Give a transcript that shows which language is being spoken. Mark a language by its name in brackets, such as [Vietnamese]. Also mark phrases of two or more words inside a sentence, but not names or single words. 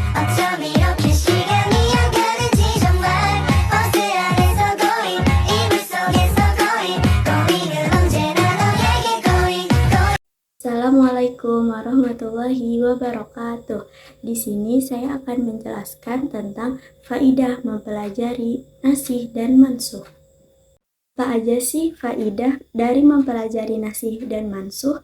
[Korean] 어쩜 이렇게 시간이 안 가는지 정말 버스 안에서 고인 이불 속에서 고인은 언제나 너에게 고인. [Arabic] السلام عليكم ورحمة الله وبركاته. [Indonesian] Di sini saya akan menjelaskan tentang faidah mempelajari nasih dan mansuh. Apa aja sih faidah dari mempelajari nasih dan mansuh?